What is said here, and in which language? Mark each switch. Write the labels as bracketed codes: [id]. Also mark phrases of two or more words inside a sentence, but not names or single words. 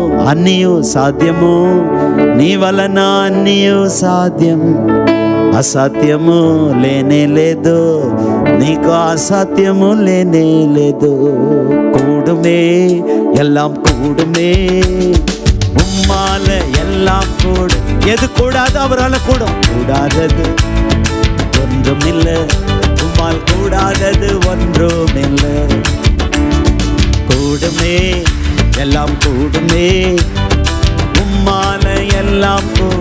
[te] అన్నీయు సాధ్యము, నీ వలన అన్నీయు సాధ్యం. అసాధ్యము లేనే లేదు, నీకు అసాధ్యము లేనే లేదు. [ta] கூடுமே எல்லாம் கூடுமே, உம்மால எல்லாம் கூடும். எது கூடாது அவரால் கூடும். கூடாதது ஒன்றுமில்லை, உம்மால் கூடாதது ஒன்றுமில்லை. கூடுமே எல்லாம் கூடுமே, உம்மால எல்லாம் கூடும்.